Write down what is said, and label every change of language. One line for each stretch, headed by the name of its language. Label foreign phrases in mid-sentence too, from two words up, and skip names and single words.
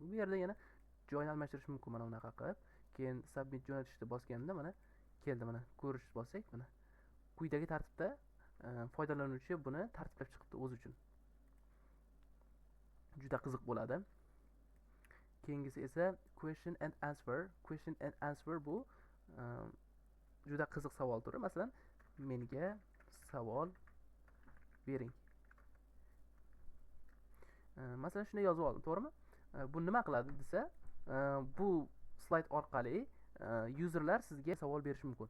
Uzbek: Bu yerda yana joyni almashtirish mumkin mana bunaqa qilib. Keyin submit jo'natishni bosganimda mana keldi, mana ko'rish bossak, mana quyidagi tartibda foydalanuvchi buni tartiblab chiqibdi o'zi uchun. Juda qiziq bo'ladi. Keyingisi esa
English: question and answer. Question and answer
Uzbek: bu juda qiziq savol turi. Masalan, menga savol bering. Masalan, shunday yozib oldim, to'g'rimi? Bu nima qiladi desa, bu slayd orqali userlar sizga savol berishi mumkin.